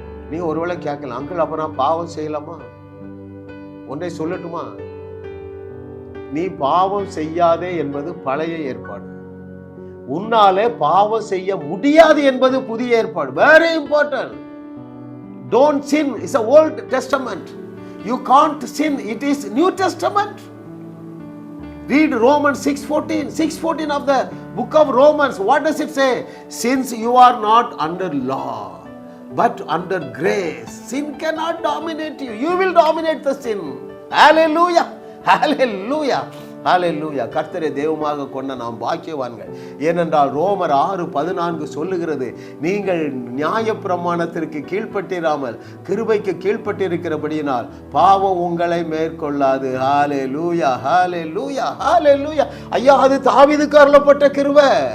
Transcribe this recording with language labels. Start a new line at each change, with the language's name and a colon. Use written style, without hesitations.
Tamil: நீ ஒருவேளை கேட்கலாம், அங்கிள் அப்ப நான் பாவம் செய்யலாமா? ஒன்றை சொல்லட்டுமா? நீ பாவம் செய்யாதே என்பது பழைய ஏற்பாடு. உன்னாலே பாவம் செய்ய முடியாது என்பது புதிய ஏற்பாடு.
English: Very important. Don't sin is a Old Testament. You can't sin. It is New Testament. Read Romans 6:14 of the book of Romans. What does it say? Since you are not under law but under grace, sin cannot dominate you. You will dominate the sin. Hallelujah. Hallelujah. Hallelujah.
Tamil: கர்த்தரை தெய்வமாக கொண்ட நாம் பாக்கியவான்கள். ஏனென்றால் ரோமர் 6:14 சொல்லுகிறது, நீங்கள் நியாயப்பிரமாணத்திற்கு கீழ்ப்பட்டிராமல் கிருபைக்கு கீழ்ப்பட்டிருக்கிறபடியினால் பாவம் உங்களை மேற்கொள்ளாது. ஹல்லேலூயா, ஹல்லேலூயா, ஹல்லேலூயா. ஐயா, அது தாவீதுக்கு அருளப்பட்ட கிருபை.